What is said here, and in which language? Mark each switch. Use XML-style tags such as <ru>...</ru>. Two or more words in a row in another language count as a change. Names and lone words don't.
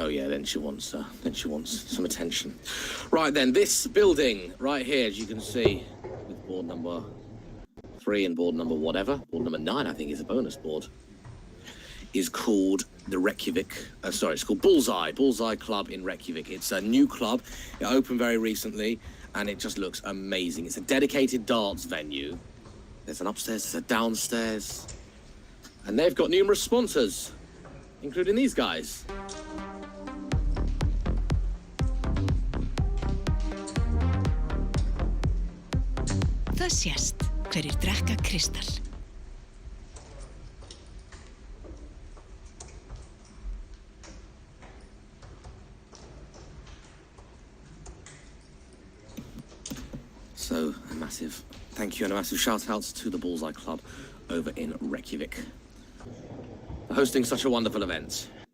<en>Oh yeah, then she wants some attention. Right then, this building right here, as you can see, with board number 3 and board number whatever, board number 9, I think is a bonus board, is called the Reykjavik, it's called Bullseye Club in Reykjavik. It's a new club. It opened very recently and it just looks amazing. It's a dedicated darts venue. There's an upstairs, there's a downstairs, and they've got numerous sponsors, including these guys.</en> <is>Það sést hverjir drekka kristall.</is> <en>So a massive thank you and a massive shout out to the Bullseye Club over in Reykjavik for hosting such a wonderful event.</en>